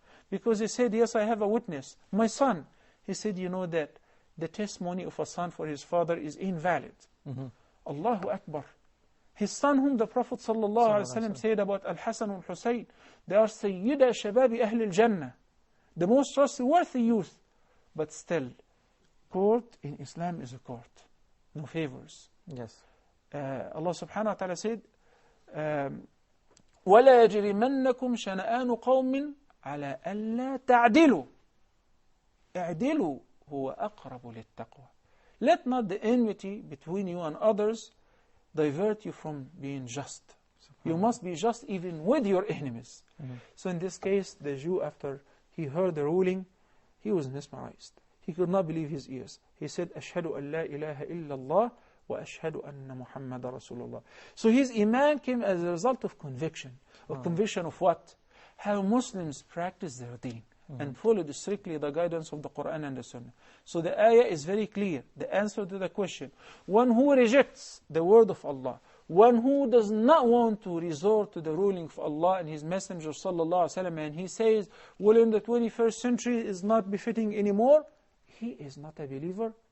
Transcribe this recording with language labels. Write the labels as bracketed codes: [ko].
[en] Because he said, yes, I have a witness, my son. He said, you know that the testimony of a son for his father is invalid. Allahu Akbar. His son, whom the Prophet ﷺ said about Al-Hasan al-Husayn, they are Sayyida Shababi Ahl al-Jannah, the most trustworthy youth. But still, court in Islam is a court. No favors. Yes. Allah subhanahu wa ta'ala said, [ar] وَلَا يَجْرِمَنَّكُمْ شَنَآنُ قَوْمٍ عَلَىٰ أَلَّا تَعْدِلُوا. اعْدِلُوا هُوَ أَقْرَبُ لِلتَّقْوَى. [en] Let not the enmity between you and others divert you from being just. You must be just even with your enemies. So in this case, the Jew, after he heard the ruling, he was mesmerized. He could not believe his ears. He said, [ar] أشهد أن لا إله إلا الله وأشهد أن محمد رسول الله. [en] So his iman came as a result of conviction. Of conviction of what? How Muslims practice their deen and followed strictly the guidance of the Quran and the Sunnah. So the ayah is very clear. The answer to the question: one who rejects the word of Allah, one who does not want to resort to the ruling of Allah and His Messenger sallallahu alaihi wasallam, and he says, well, in the 21st century is not befitting anymore, he is not a believer.